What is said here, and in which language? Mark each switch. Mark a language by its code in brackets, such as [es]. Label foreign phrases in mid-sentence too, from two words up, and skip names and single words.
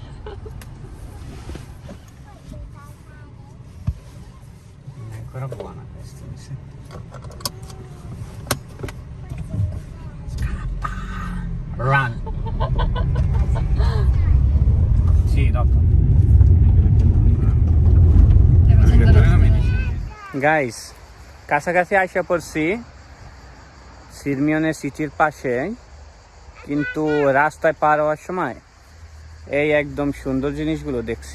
[it] È ancora buona questa, mi sa. Scappa. Run. Sì, dopo. [bn] গাইস কাছাকাছি আইসা পড়ছি সিরমিওনে সিটির পাশে, কিন্তু রাস্তায় পার হওয়ার সময় এই একদম সুন্দর জিনিসগুলো দেখছি।